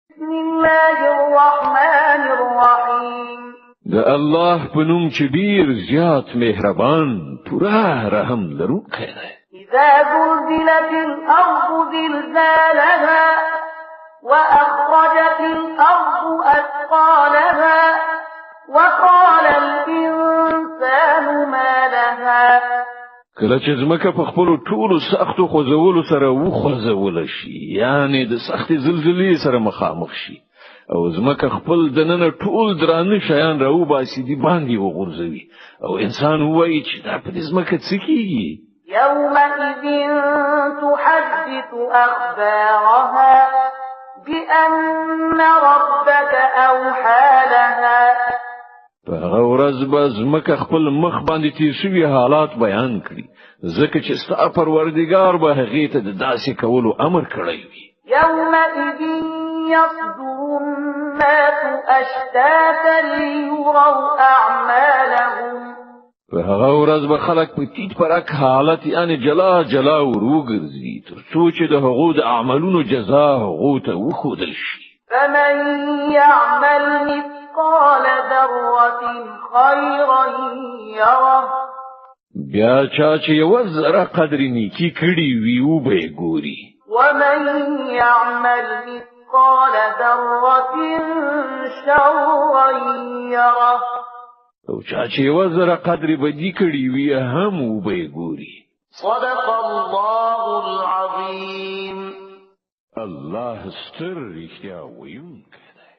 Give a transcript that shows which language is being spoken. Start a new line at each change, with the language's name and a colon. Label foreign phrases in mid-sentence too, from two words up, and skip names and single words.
Arabic: بسم الله الرحمن الرحیم
Pashto: د الله په نوم چې ډیر زیات مهربان پورا رحم لرونکی دی.
Arabic: اذا زلزلت الارض زلزالها واخرجت الارض اثقالها وقال الانسان ما لها.
Pashto: کله چې ځمکه په خپل ټولو سختو خوځولو سره وخوځول شي، یعنی د سختې زلزلې سره مخامخ شي او ځمکه خپل دننه ټول درانه شیان راو باسي دی باندې وغورځوي او انسان وایي چې دا په ځمکه څه کیږي.
Arabic: يومئذ تحدث أخبارها بأن ربك أوحى لها.
Pashto: په هغه ورځ به ځمکه خپل مخ باندې تیر شوي حالات بیان کړي، ځکه چې ستا پروردګار به هغې ته د داسې کولو امر کړی وي.
Arabic: يومئذ يصدر الناس أشتاتا ليروا أعمالهم.
Pashto: په هغه ورځ به خلک په تیت پرک حالت یعنی جلا جلا وروګرځي تر څو چې د هغو د اعمالونو جزا هغو ته وښودل شي.
Arabic: فمن يعمل مثقال ذرة خيرا يره.
Pashto: بیا چې یو ذره قدر نیکی کړي وي او به ګوري.
Arabic: ومن يعمل مثقال ذرة شرا يره.
Pashto: او چې یو ذره قدر بدی کړي وي هم او به ګوري.
Arabic: صدق الله العظیم.
Pashto: الله ستر رښتیا ویونکی.